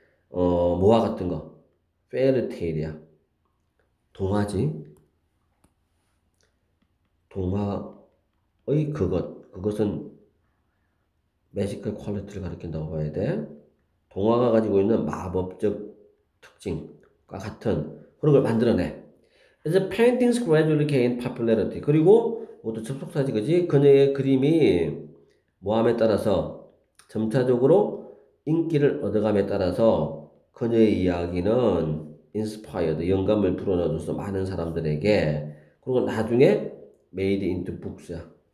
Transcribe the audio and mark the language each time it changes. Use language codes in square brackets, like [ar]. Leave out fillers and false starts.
[ko] 뭐와 같은 거? 페르테일이야. 동화지. 동화의 그것은 매지컬 퀄리티를 가리킨다고 봐야 돼. 동화가 가지고 있는 마법적 특징과 같은 그런 걸 만들어내. 그래서 [en] paintings gradually gain popularity. [ko] 그리고 모두 접속사지, 그지? 그녀의 그림이 뭐함에 따라서 점차적으로 인기를 얻어감에 따라서 그녀의 이야기는 [en] inspired, [ko] 영감을 불어넣어줘서 많은 사람들에게 그리고 나중에 [en] made into books [ko] 야.